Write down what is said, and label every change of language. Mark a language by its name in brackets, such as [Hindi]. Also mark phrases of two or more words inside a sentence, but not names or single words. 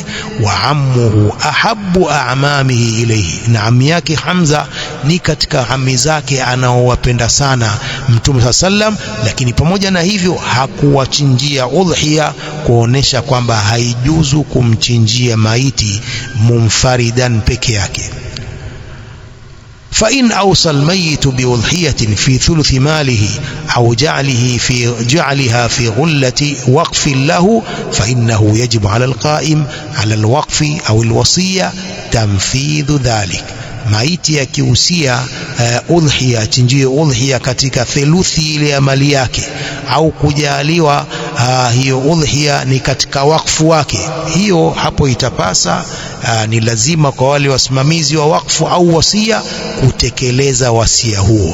[Arabic] وعمه أحب أعمامه إليه, [Swahili] na ammi yake Hamza ni katika ammi zake anaowapenda sana Mtume sallam. Lakini pamoja na hivyo hakuwachinjia udhiya, kuonesha kwamba haijuzu kumchinjia maiti munfaridan peke yake. [Arabic] فإن أوصى الميت بأضحية في ثلث ماله أو جعلها في غلة وقف له فإنه يجب على القائم على الوقف أو الوصية تنفيذ ذلك. [Swahili] maiti akihusia udhiya, chinjie udhiya katika theluthi ile ya mali yake, au kujaliwa hiyo udhiya ni katika wakfu wake, hiyo hapo itapasa ni lazima kwa wale wasimamizi wa wakfu au wasia kutekeleza wasia huo.